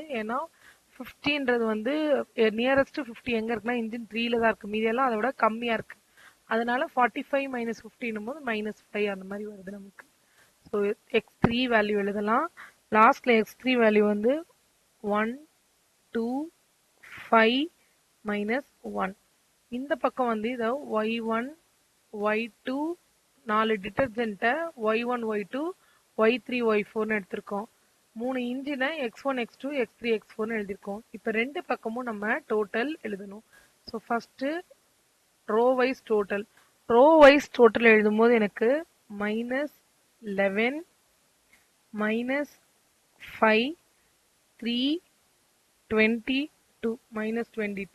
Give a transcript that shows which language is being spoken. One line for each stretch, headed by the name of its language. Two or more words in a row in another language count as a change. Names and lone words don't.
Tamil: ஏன்னா 50ன்றது வந்து நியரஸ்ட் 50 எங்க இருக்குன்னா இன்ஜின் 3ல தான் இருக்கு, மீதியெல்லாம் அதை விட கம்மியா இருக்கு. அதனால 45 - 50 போது -5 அந்த மாதிரி வருது நமக்கு. ஸோ x3 வேல்யூ எழுதலாம். லாஸ்ட்ல x3 வேல்யூ வந்து 1, 2, 5 -1. இந்த பக்கம் வந்து இதை y1 y2 4 டிட்டர்ஜென்ட்டை y1 y2 y3 y4ன்னு எடுத்திருக்கோம். 3 இன்ஜினை x1 x2 x3 x4ன்னு எழுதியிருக்கோம். இப்போ 2 பக்கமும் நம்ம டோட்டல் எழுதணும். ஸோ
English: first row wise total
Tamil: எழுதும்போது எனக்கு -11 -5 3 22 -22.